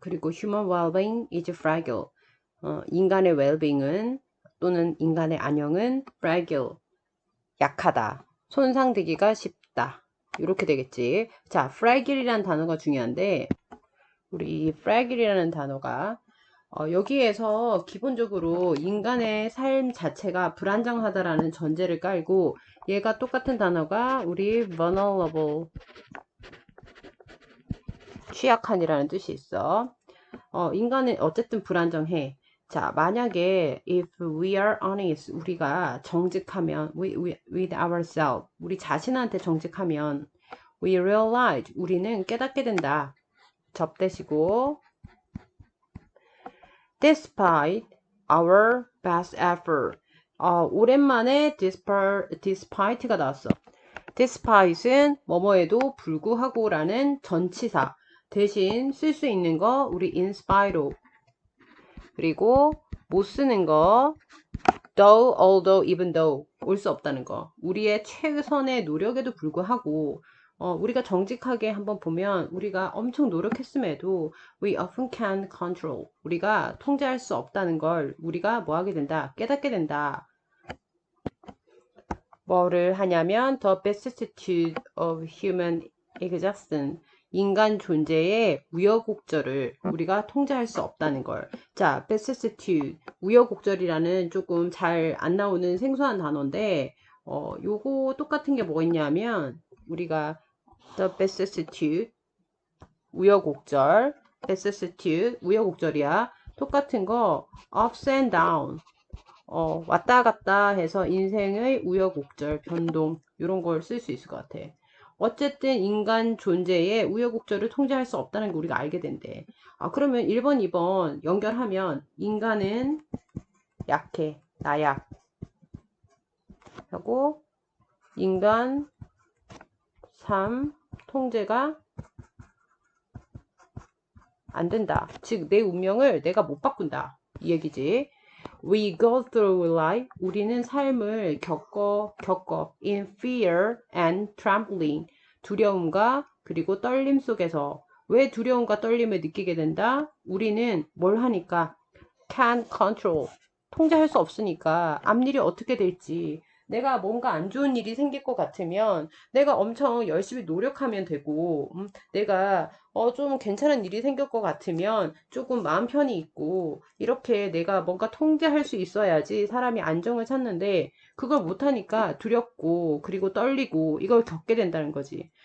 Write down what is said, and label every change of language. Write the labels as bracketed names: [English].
[Korean] 그리고 [English] human well-being is fragile. [Korean] 인간의 well-being은 또는 인간의 안녕은 fragile. 약하다. 손상되기가 쉽다. 이렇게 되겠지. 자, fragile이라는 단어가 중요한데 우리 fragile이라는 단어가 여기에서 기본적으로 인간의 삶 자체가 불안정하다라는 전제를 깔고 얘가 똑같은 단어가 우리 vulnerable 취약한이라는 뜻이 있어. 인간은 어쨌든 불안정해. 자, 만약에 [English] if we are honest, [Korean] 우리가 정직하면 [English] with ourselves, [Korean] 우리 자신한테 정직하면 [English] we realize, [Korean] 우리는 깨닫게 된다. [English] 접대시고 despite our best effort. [Korean] 오랜만에 despite가 나왔어. despite은 뭐뭐에도 불구하고 라는 전치사. 대신 쓸 수 있는 거 우리 in spite of. 그리고 못 쓰는 거 though, although, even though 올 수 없다는 거. 우리의 최선의 노력에도 불구하고 우리가 정직하게 한번 보면 우리가 엄청 노력했음에도 [English] we often can't control. [Korean] 우리가 통제할 수 없다는 걸 우리가 뭐 하게 된다? 깨닫게 된다. 뭐를 하냐면 [English] the vicissitude of human existence. [Korean] 인간 존재의 우여곡절을 우리가 통제할 수 없다는 걸. 자, vicissitude, 우여곡절이라는 조금 잘 안 나오는 생소한 단어인데 요거 똑같은 게 뭐 있냐면 우리가 the vicissitude, 우여곡절, vicissitude, 우여곡절이야. 똑같은 거 [English] ups and down, [Korean] 왔다 갔다 해서 인생의 우여곡절, 변동 이런 걸 쓸 수 있을 것 같아. 어쨌든 인간 존재의 우여곡절을 통제할 수 없다는 걸 우리가 알게 된대. 그러면 1번, 2번 연결하면 인간은 약해, 나약 하고 인간 3, 통제가 안 된다. 즉 내 운명을 내가 못 바꾼다. 이 얘기지. [English] We go through life. [Korean] 우리는 삶을 겪어 [English] in fear and trembling. [Korean] 두려움과 그리고 떨림 속에서. 왜 두려움과 떨림을 느끼게 된다? 우리는 뭘 하니까 [English] can't control. [Korean] 통제할 수 없으니까 앞일이 어떻게 될지. 내가 뭔가 안 좋은 일이 생길 것 같으면 내가 엄청 열심히 노력하면 되고 내가 좀 괜찮은 일이 생길 것 같으면 조금 마음 편히 있고 이렇게 내가 뭔가 통제할 수 있어야지 사람이 안정을 찾는데 그걸 못하니까 두렵고 그리고 떨리고 이걸 겪게 된다는 거지.